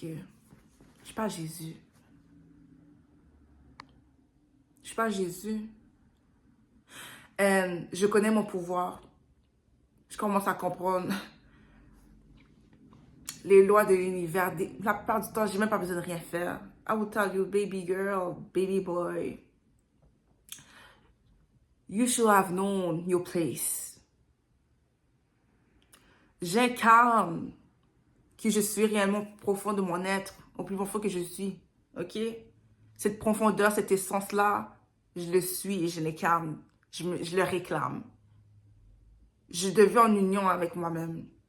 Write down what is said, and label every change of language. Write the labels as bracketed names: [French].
[French] Je suis pas Jésus. Je suis pas Jésus. Et je connais mon pouvoir. Je commence à comprendre les lois de l'univers. La plupart du temps, j'ai même pas besoin de rien faire. [English] I will tell you, baby girl, baby boy, you should have known your place. [French] J'incarne qui je suis réellement profond de mon être, au plus profond que je suis. ok? Cette profondeur, cette essence-là, je le suis et je l'incarne. Je le réclame. Je deviens en union avec moi-même.